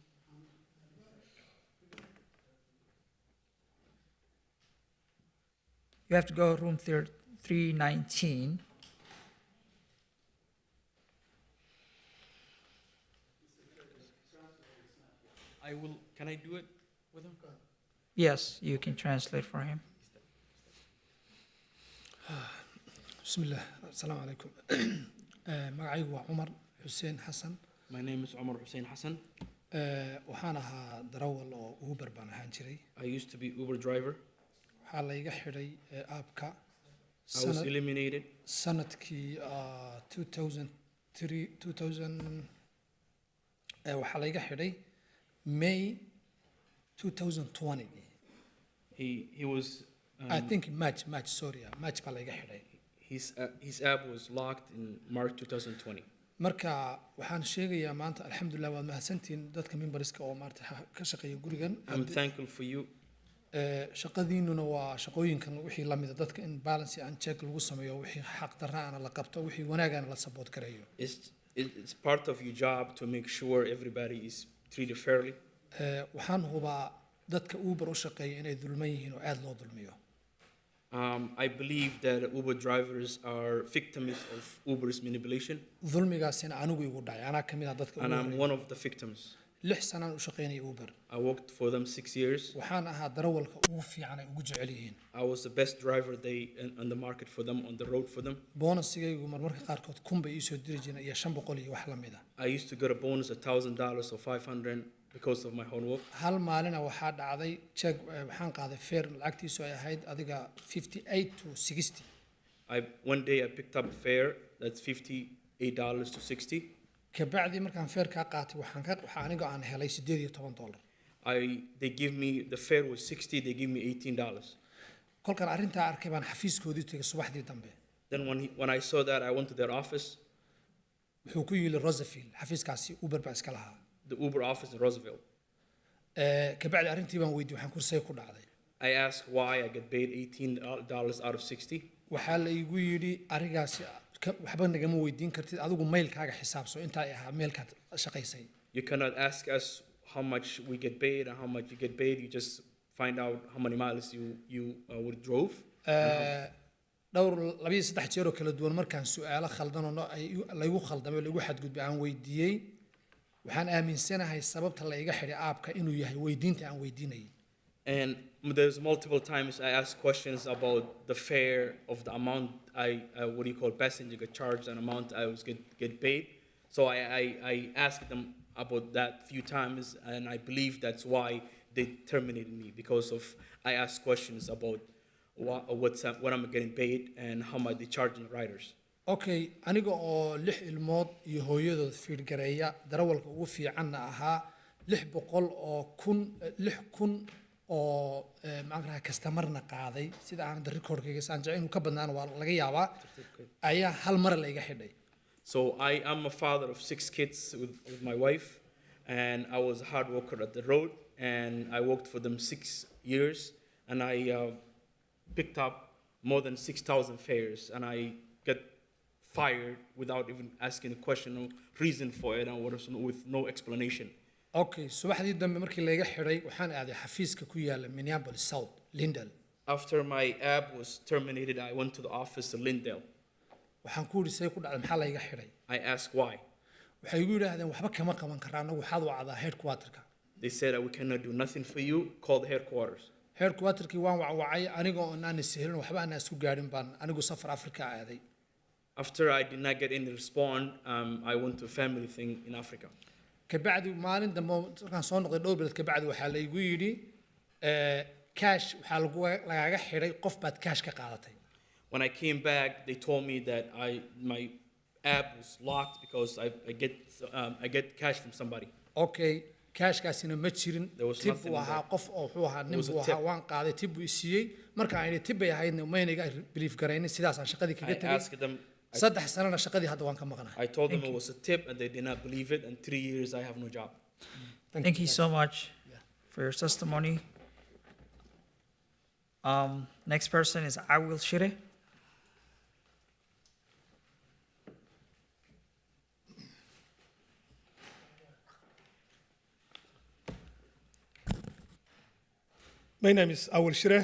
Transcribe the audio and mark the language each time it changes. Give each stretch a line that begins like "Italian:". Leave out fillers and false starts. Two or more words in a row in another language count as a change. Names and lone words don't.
English: You have to go room 319. Can I do it with him? Yes, you can translate for him.
Arabic: بسم الله السلام عليكم
Somali: magacaygu waa cumar xuseen xasan.
English: My name is Umar Hussein Hassan.
Somali: waxaan ahaa darawal oo Uber baan ahaan jiray.
English: I used to be Uber driver.
Somali: waxaa la iga xidhay aabka
English: I was eliminated.
Somali: sanadkii 2000 waxaa la iga xidhay May 2020.
English: He was I think March, sorry, March
Somali: baa layga xidhay.
English: His app was locked in March 2020.
Somali: Marka waxaan sheegayaa maanta alxamdulilah waad mahadsantihiin dadka memberska oo maarta ka shaqeeya gurigan.
English: I'm thankful for you.
Somali: Shaqadiinuna waa shaqooyinkan wixii la mida dadka in
English: balance and check
Somali: lagu sameeyo wixii xaq darraana la qabto wixii wanaagana la support gareeyo.
English: It's part of your job to make sure everybody is treated fairly.
Somali: Waxaan hubaa dadka Uber u shaqeeya inay dulman yihiin oo aad loo dulmiyo.
English: I believe that Uber drivers are victims of Uber's manipulation.
Somali: Dulmigaasina anigu igu dhacay anaa kamid ah dadka.
English: And I'm one of the victims.
Somali: 6 sanaan u shaqeynay Uber.
English: I worked for them 6 years.
Somali: Waxaan ahaa darawalka ugu fiican ay ugu jecel yihiin.
English: I was the best driver on the market for them, on the road for them.
Somali: Bonusigaygu marmarka qaarkood 1,000 bay ii soo diri jireen iyo 500 iyo wax la mid ah.
English: I used to get a bonus of $1,000 or $500 because of my hard work.
Somali: Hal maalina waxaa dhacday check waxaan qaaday fare lacagtiisu ay ahayd adiga 58 to 60.
English: One day I picked up a fare that's $58 to $60.
Somali: Kabacdi markaan fare ka qaatay waxaan aniga aan helay $18.
English: They give me the fare was $60, they give me $18.
Somali: Kolkan arrintaa arkay baan xafiiskoodii tagay subaxdii dambe.
English: Then when I saw that, I went to their office.
Somali: Wuxuu ku yiri Roosevelt xafiiskaasi Uber baa iska lahaa.
English: The Uber office in Roosevelt.
Somali: Kabacdi arrintii baan weydiiyay waxaan kursay ku dhacday.
English: I asked why I get paid $18 out of 60.
Somali: Waxaa la igu yiri arigaasi waxba nagama weydiin kartid adigu mailkaaga xisaabso inta ay ahaa mailkaad shaqaysay.
English: You cannot ask us how much we get paid and how much you get paid. You just find out how many miles you drove.
Somali: dhowr 2-3 jeer oo kala duwan markaan su'aalo khaldan oo la igu khaldamay la igu xadgudbay aan weydiiyay waxaan aaminsanahay sababta la iga xidhay aapka inuu yahay weydiinta aan weydiinay.
English: And there's multiple times I ask questions about the fare of the amount what do you call passenger get charged and amount I was get paid. So I asked them about that few times, and I believe that's why they terminated me, because of I asked questions about what I'm getting paid and how much they charging riders.
Somali: Okay, aniga oo 6 ilmood iyo hooyadood fiirgareeya darawalka ugu fiicanna ahaa 6,000 oo macnaha customerna qaaday sida aan recordkayga saan jecel inuu ka badnaan waa laga yaabaa ayaa hal mar la iga xidhay.
English: So I am a father of 6 kids with my wife, and I was a hard worker at the road, and I worked for them 6 years, and I picked up more than 6,000 fares, and I got fired without even asking a question or reason for it, and with no explanation.
Somali: Okay, subaxdii dambe markii la iga xidhay waxaan aaday xafiiska ku yaala Minneapolis South, Lindale.
English: After my app was terminated, I went to the office in Lindale.
Somali: Waxaan ku yiri say ku dhacday maxaa la iga xidhay?
English: I asked why.
Somali: Waxay igu yiraahdeen waxba kama qaban karaan anagu waxaad wacdaa headquarterka.
English: They said we cannot do nothing for you, call the headquarters.
Somali: Headquarterkii waan wacay aniga oo aan ishelin waxba aan isku gaarin baan anigu safar Afrika aaday.
English: After I did not get any response, I went to a family thing in Africa.
Somali: Kabacdi maalin dambe markaan soo noqday dhowr bilood kabacdi waxaa la igu yiri cash waxaa lagaaga xidhay qof baad cash ka qaadatay.
English: When I came back, they told me that my app was locked because I get cash from somebody.
Somali: Okay, cashkaasina ma jirin. Tip buu ahaa qof oo wuxuu ahaa nin buu ahaa waan qaaday tip buu siiyey markaan ay tip bay ahaydna ma inaga believe garaynin sidaas aan shaqadii kaga tagay. Saddex sanana shaqadii hadda waan ka maqnaa.
English: I told them it was a tip and they did not believe it, and 3 years I have no job. Thank you so much for your testimony. Next person is Awil Shire. My name is Awil Shire.